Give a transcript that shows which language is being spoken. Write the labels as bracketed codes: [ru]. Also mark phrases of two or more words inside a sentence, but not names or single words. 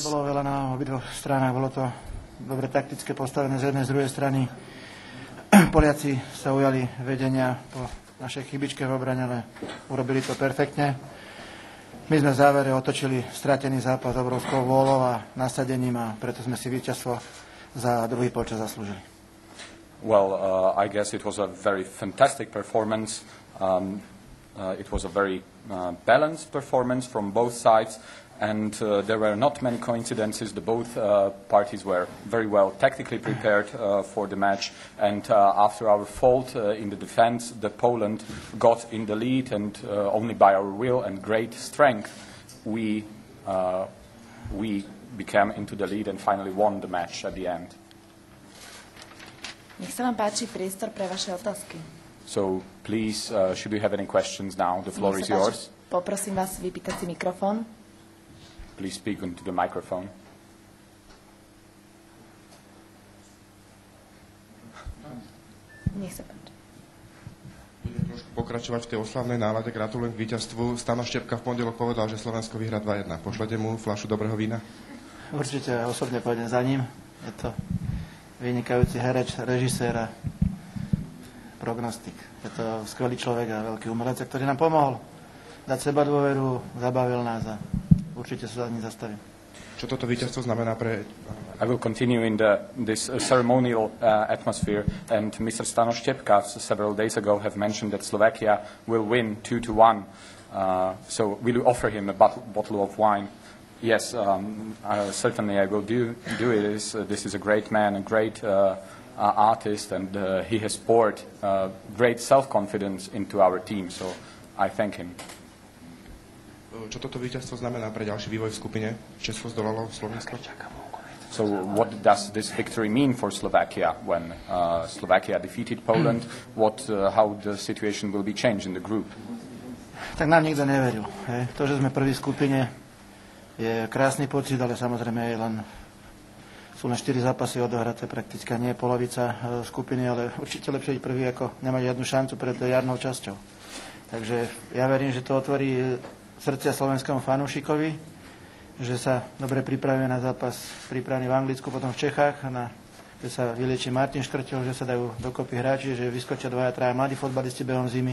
[sk] Nebolo veľa na obidvoch stranách, bolo to dobre taktické postavené z jednej, z druhej strany. Poliaci sa ujali vedenia po našej chybičke v obrane, ale urobili to perfektne. My sme v závere otočili stratený zápas obrovskou vôľou a nasadením a preto sme si víťazstvo za druhý polčas zaslúžili. [en] Well, I guess it was a very fantastic performance. It was a very balanced performance from both sides, and there were not many coincidences. Both parties were very well tactically prepared for the match, and after our fault in the defense, Poland got in the lead, and only by our will and great strength, we became into the lead and finally won the match at the end. [sk] Nech sa vám páči priestor pre vaše otázky. [en] So please, should you have any questions now, the floor is yours. [sk] Poprosím vás vypýtať si mikrofón. [en] Please speak into the microphone. [sk] Nech sa páči. Budem trošku pokračovať v tej oslavnej nálade. Gratulujem k víťazstvu. Stano Štepka v pondelok povedal, že Slovensko vyhrá 2-1. Pošlete mu fľašu dobrého vína? Určite osobne pôjdem za ním. Je to vynikajúci herec, režisér a prognostik. Je to skvelý človek a veľký umelec, ktorý nám pomohol dať seba dôveru, zabavil nás a určite sa za ním zastavím. Čo toto víťazstvo znamená pre... [en] I will continue in this ceremonial atmosphere, and Mr. Stano Štepka several days ago have mentioned that Slovakia will win 2-1. So will you offer him a bottle of wine? Yes, certainly I will do it. This is a great man, a great artist, and he has poured great self-confidence into our team, so I thank him. [sk] Čo toto víťazstvo znamená pre ďalší vývoj v skupine? Česko zdolalo Slovensko? [en] So what does this victory mean for Slovakia when Slovakia defeated Poland? How the situation will be changed in the group? [sk] Tak nám nikto neveril. To, že sme prvý v skupine, je krásny pocit, ale samozrejme sú len 4 zápasy odohraté prakticky, nie je polovica skupiny, ale určite lepšie byť prvý, ako nemať žiadnu šancu pred jarnou časťou. Takže ja verím, že to otvorí srdcia slovenskému fanúšikovi, že sa dobre pripravíme na zápas pripravený v Anglicku, potom v Čechách, že sa vylieči Martin Škrtel, že sa dajú dokopy hráči, že vyskočia 2-3 mladí fotbalisti behom zimy.